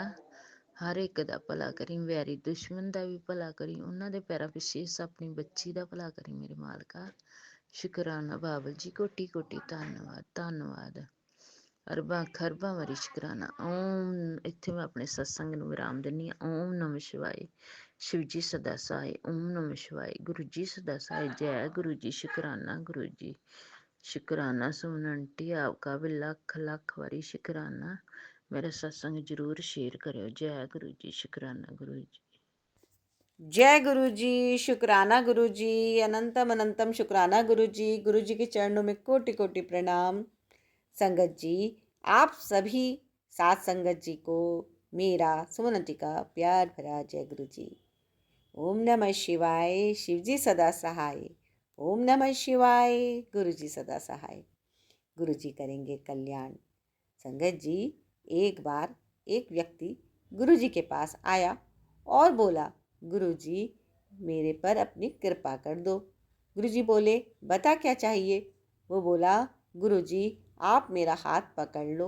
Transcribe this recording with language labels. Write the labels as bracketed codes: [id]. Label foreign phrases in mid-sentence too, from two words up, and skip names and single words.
[pa] ਹਰ ਇੱਕ ਦਾ ਭਲਾ ਕਰੀ, ਵੈਰੀ ਦੁਸ਼ਮਣ ਦਾ ਵੀ ਭਲਾ ਕਰੀ, ਉਹਨਾਂ ਦੇ ਪੈਰਾਂ ਵਿਸ਼ੇਸ਼ ਆਪਣੀ ਬੱਚੀ ਦਾ ਭਲਾ ਕਰੀ ਮੇਰੇ ਮਾਲਕਾ। ਸ਼ੁਕਰਾਨਾ ਬਾਬਲ ਜੀ, ਕੋਟੀ ਕੋਟੀ ਧੰਨਵਾਦ ਧੰਨਵਾਦ, ਅਰਬਾਂ ਖਰਬਾਂ ਵਾਰੀ ਸ਼ੁਕਰਾਨਾ। ਓਮ। ਇੱਥੇ ਮੈਂ ਆਪਣੇ ਸਤਸੰਗ ਨੂੰ ਵਿਰਾਮ ਦਿੰਦੀ ਹਾਂ। ਓਮ ਨਮঃ ਸ਼ਿਵਾਏ। [hi] शिव जी सदा सहाय। ओम नमः शिवाय। गुरु जी सदा सहाय। जय गुरु जी। शुकराना गुरु जी, शुकराना। सुमन आंटी आपका भी [pa] ਲੱਖ ਲੱਖ ਵਾਰੀ [hi] शुकराना। मेरा सत्संग जरूर शेयर करो। जय गुरु जी। शुकराना गुरु जी। जय गुरु जी। शुकराना गुरु जी। अनंतम अनंतम शुकराना गुरु जी। गुरु जी के चरणों में कोटि कोटि प्रणाम। संगत जी, आप सभी साथ संगत जी को मेरा सुमन आंटी का प्यार भरा जय गुरु जी। ओम नमः शिवाय। शिव जी सदा सहाय। ओम नमः शिवाय। गुरु जी सदा सहाय। गुरु जी करेंगे कल्याण। संगत जी, एक बार एक व्यक्ति गुरु जी के पास आया और बोला, गुरु जी मेरे पर अपनी कृपा कर दो। गुरु जी बोले, बता क्या चाहिए। वो बोला, गुरु जी आप मेरा हाथ पकड़ लो।